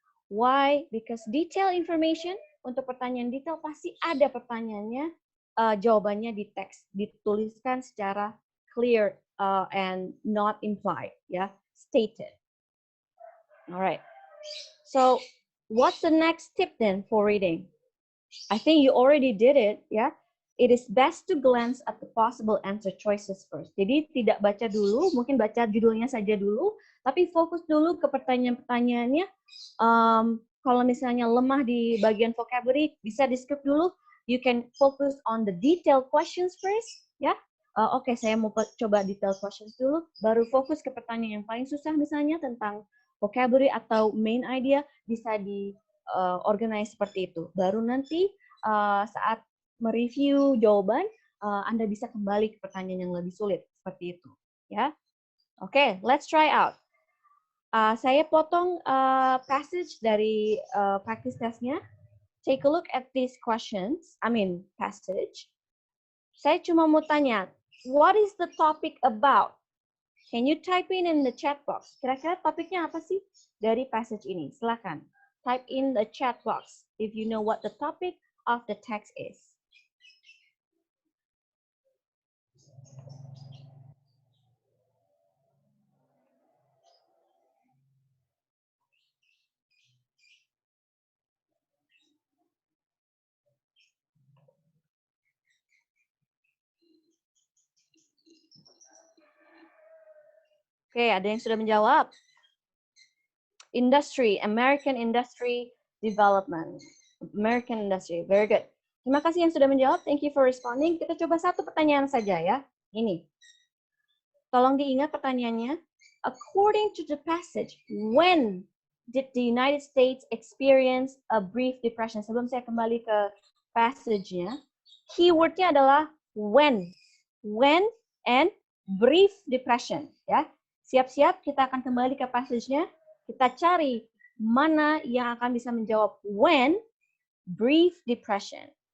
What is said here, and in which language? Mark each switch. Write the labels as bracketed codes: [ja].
[en] Why? Because detail information, [id] untuk pertanyaan detail pasti ada pertanyaannya, jawabannya di teks, dituliskan secara [en] clear and not implied, [id] ya, stated. Alright. [en] So, what's the next tip then for reading? I think you already did it, ya. It is best to glance at the possible answer choices first. [id] Jadi tidak baca dulu, mungkin baca judulnya saja dulu, tapi fokus dulu ke pertanyaan-pertanyaannya. Kalau misalnya lemah di bagian vocabulary, bisa di skip dulu. [en] You can focus on the detailed questions first, ya. [id] Oke, saya mau coba detailed questions dulu, baru fokus ke pertanyaan yang paling susah misalnya tentang vocabulary atau main idea, bisa di organize seperti itu. Baru nanti saat mereview jawaban, Anda bisa kembali ke pertanyaan yang lebih sulit seperti itu, ya. Oke, [en] let's try out. [id] Saya potong passage dari practice testnya. [en] Take a look at these questions, passage. [id] Saya cuma mau tanya, [en] what is the topic about? Can you type in the chat box? [id] Kira-kira topiknya apa sih dari passage ini? Silakan. [en] type in the chat box if you know what the topic of the text is. [id] Oke, ada yang sudah menjawab. [en] Industry, American Industry Development. American Industry, very good. [id] Terima kasih yang sudah menjawab, [en] thank you for responding. [id] Kita coba satu pertanyaan saja ya, ini. Tolong diingat pertanyaannya. [en] According to the passage, when did the United States experience a brief depression? [id] Sebelum saya kembali ke passage-nya, keyword-nya adalah when. [en] When and brief depression. Ya. [id] Siap-siap, kita akan kembali ke passage-nya. Kita cari mana yang akan bisa menjawab when, brief depression.